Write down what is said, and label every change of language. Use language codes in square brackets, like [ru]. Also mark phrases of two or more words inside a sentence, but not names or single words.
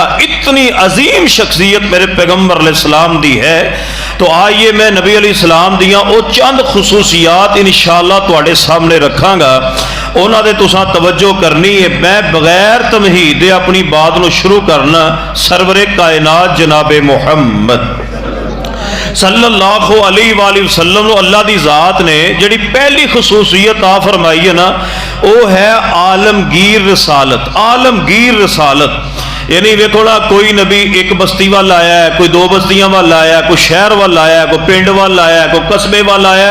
[pa] اتنی عظیم شخصیت میرے پیغمبر علیہ السلام دی ہے. تو آئیے میں نبی علیہ السلام دیاں او چند خصوصیات ان شاء اللہ تہاڈے سامنے رکھاں گا، انہاں دے تساں توجہ کرنی ہے. میں بغیر تمہید دے اپنی بات نوں شروع کرنا سرورِ کائنات جنابِ محمد [ar] صلى الله عليه وسلم [pa] نوں اللہ دی ذات نے جیہڑی پہلی خصوصیت آ فرمائی ہے نا، او ہے عالمگیر رسالت. عالمگیر رسالت یعنی ویکھو نا، کوئی نبی اک بستی ول آیا ہے، کوئی 2 بستیاں ول آیا، کوئی شہر ول آیا، کوئی پنڈ ول آیا، کوئی قصبے ول آیا.